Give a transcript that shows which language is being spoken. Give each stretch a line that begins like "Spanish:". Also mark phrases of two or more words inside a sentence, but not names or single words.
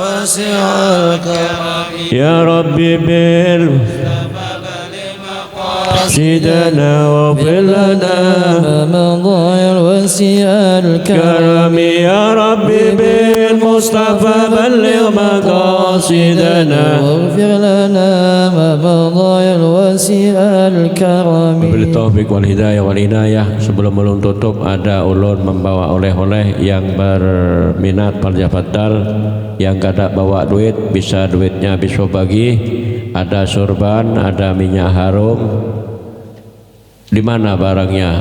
Arabic: يا ربي بالمصطفى مقاصدنا واغفر لنا ما مضى الوسيع كرم يا ربي بالمصطفى بلغ مقاصدنا واغفر لنا ما مضى الوسيع الكرم. وبالله التوفيق والهداية والعناية.
Banjar: Sebelum ulun tutup, ada ulun membawa oleh-oleh yang berminat parjafadal, yang kada bawa duit bisa duitnya bisa bagi. Ada sorban, ada minyak harum. Di mana barangnya?